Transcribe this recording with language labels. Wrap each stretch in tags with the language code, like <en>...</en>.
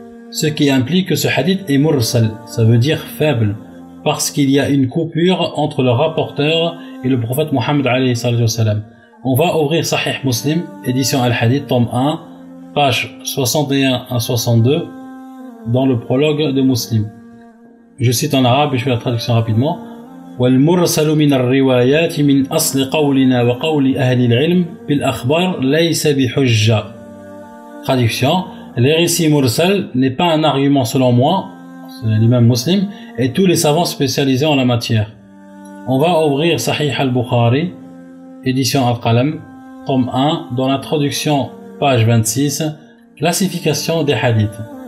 <fr>Ce qui implique que ce hadith est mursal, ça veut dire faible, parce qu'il y a une coupure entre le rapporteur et le prophète Mohammed alayhi salatu wassalam. On va ouvrir Sahih Muslim, édition Al-Hadith, tome 1, page 61 à 62, dans le prologue de Muslim. Je cite en arabe et je fais la traduction rapidement.</fr> <ar>والمرسل من الروايات من أصل قولنا وقول أهل العلم بالأخبار ليس بحجة.</ar> <fr>Traduction. Les récits mursal n'est pas un argument selon moi, c'est l'imam Muslim, et tous les savants spécialisés en la matière. On va ouvrir Sahih al-Bukhari, édition Al-Qalam, tome 1, dans l'introduction, page 26, classification des hadiths.</fr>